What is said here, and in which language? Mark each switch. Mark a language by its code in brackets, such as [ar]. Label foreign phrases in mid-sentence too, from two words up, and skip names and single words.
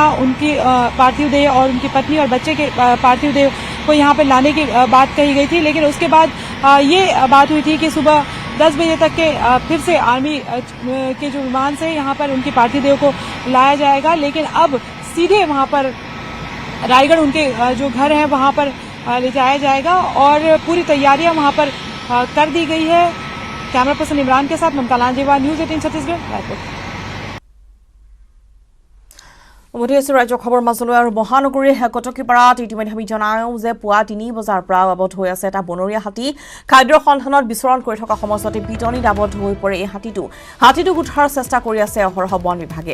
[hi] उनकी पार्थिव देह और उनकी पत्नी और बच्चे के पार्थिव देह को यहाँ पर लाने की बात कही गई थी, लेकिन उसके बाद ये बात हुई थी कि सुबह 10 बजे तक के फिर से आर्मी के जो विमान से यहाँ पर उनकी पार्थिव देह को लाया जाएगा, लेकिन अब सीधे वहाँ पर रायगढ़ उनके जो घर है वहाँ पर ले जाया जाएगा और पूरी तैयारियां वहाँ पर कर दी गई है। कैमरा पर्सन इमरान के साथ ममता लांजेवा, न्यूज 18 छत्तीसगढ़, रायपुर। [as] উভতি আছো ৰাজ্য খবৰ মাজলৈ আৰু মহানগৰীৰ কটকীপাৰাত ইতিমধ্যে আমি জনাওঁ যে পুৱা ৩ বজাৰ পৰা আবদ্ধ হৈ আছে এটা বনৰীয়া হাতী খাদ্যৰ সন্ধানত বিচৰণ কৰি থকা সময়তে পিটনিত আবদ্ধ হৈ পৰে এই হাতীটোক উদ্ধাৰৰ চেষ্টা কৰি আছে অহৰহ বন বিভাগে।